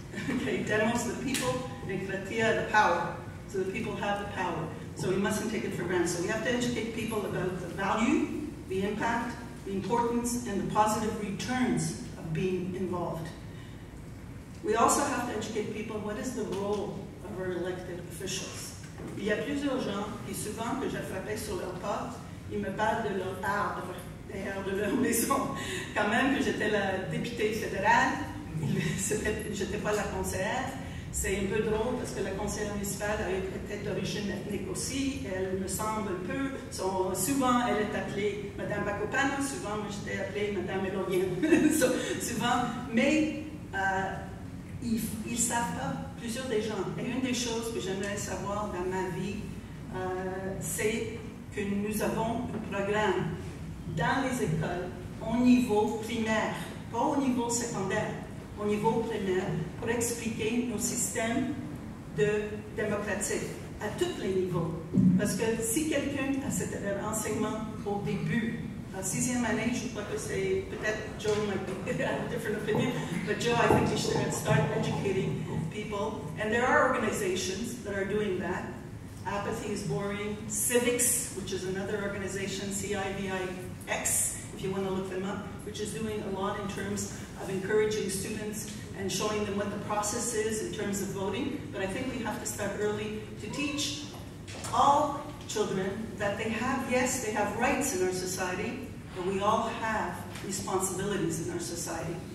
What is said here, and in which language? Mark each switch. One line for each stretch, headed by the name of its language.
English: Okay, demos, the people, and kratia, the power. So the people have the power. So we mustn't take it for granted. So we have to educate people about the value, the impact, the importance, and the positive returns of being involved. We also have to educate people what is the role of our elected officials.
French: Il y a plusieurs gens qui souvent que je frappais sur leur porte, ils me parlent de leur arbre, d'ailleurs de leur maison. Quand même que j'étais la députée fédérale, j'étais pas la conseillère. C'est un peu drôle parce que la conseillère municipale était d'origine ethnique aussi. Elle me semble un peu. Souvent, elle est appelée Madame Bakopanos. Souvent, moi, j'étais appelée Madame Eleni. Souvent. Mais ils ne savent pas, plusieurs des gens. Et une des choses que j'aimerais savoir dans ma vie, c'est que nous avons un programme dans les écoles au niveau primaire, pas au niveau secondaire. Au niveau primaire, pour expliquer nos systèmes démocratiques à tous les niveaux. Parce que si quelqu'un a cet enseignement au début, en 6e année, je crois que c'est peut-être
English: Joe might have a different opinion, but Joe, I think we should start educating people. And there are organizations that are doing that. Apathy is Boring, Civics, which is another organization, CIVIX, if you want to look them up, which is doing a lot in terms of encouraging students and showing them what the process is in terms of voting. But I think we have to start early to teach all children that they have, yes, they have rights in our society, but we all have responsibilities in our society.